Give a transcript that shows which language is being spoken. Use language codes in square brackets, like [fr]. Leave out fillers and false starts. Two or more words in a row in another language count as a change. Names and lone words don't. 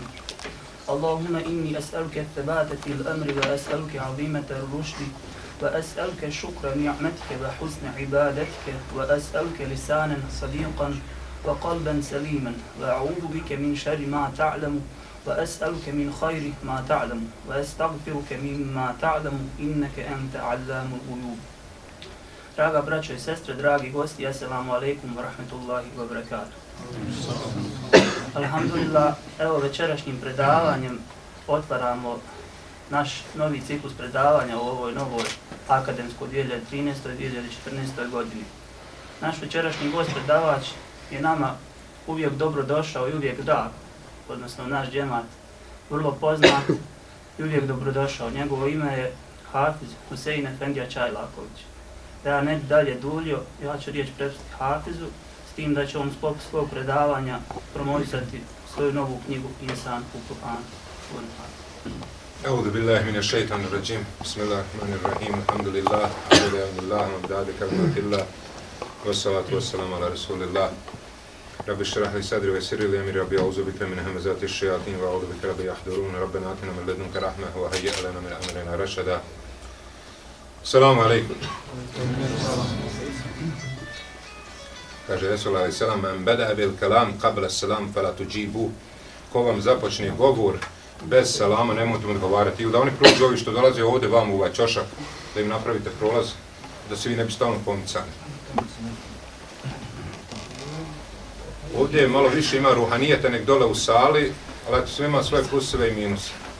[ar] اللهم إني أسألك الثبات في الأمر وأسألك عظيمة الرشد وأسألك شكر نعمتك وحسن عبادتك وأسألك لسانا صديقا وقلبا سليما وأعوذ بك من شر ما تعلم وأسألك من خير ما تعلم وأستغفرك مما تعلم إنك أنت علام الغيوب. [bs] Draga braćo i sestre, dragi gosti, [ar] السلام عليكم ورحمة الله وبركاته. [bs] Alhamdulillah, evo večerašnjim predavanjem otvaramo naš novi ciklus predavanja u ovoj novoj akademskoj 2013-2014. godini. Naš večerašnji gost predavač je nama uvijek dobro došao i uvijek drag, odnosno naš džemat vrlo poznat i uvijek dobrodošao. Njegovo ime je Hafiz Husein Efendija Čajlaković. Da ja ne bi dalje duljio, ja ću riječ prepustiti Hafizu, s tim da će on sklopu svog predavanja promovisati svoju novu knjigu Insan u Kur'anu. [ar] أعوذ بالله من الشيطان الرجيم بسم الله الرحمن الرحيم الحمد لله الحمد لله وبعد كلمات الله والصلاة والسلام على رسول الله رب اشرح لي صدري ويسر لي أمري ربي أعوذ بك من همزات الشياطين وأعوذ بك ربي يحضرون ربنا آتنا من لدنك رحمة وهيئ لنا من أمرنا رشدا. السلام عليكم. [bs] Kaže Resul [ar] عليه السلام: "من بدأ بالكلام قبل السلام فلا تجيبوا." [bs] Ko vam započne govor bez salama, nemojte mu odgovarati. I da oni prođu ovi što dolaze ovdje vam u ovaj čošak, da im napravite prolaz, da se vi ne bi stalno pomicali. Ovdje malo više ima ruhanijeta nek dole u sali, ali eto sve ima svoje pluseve i minuse.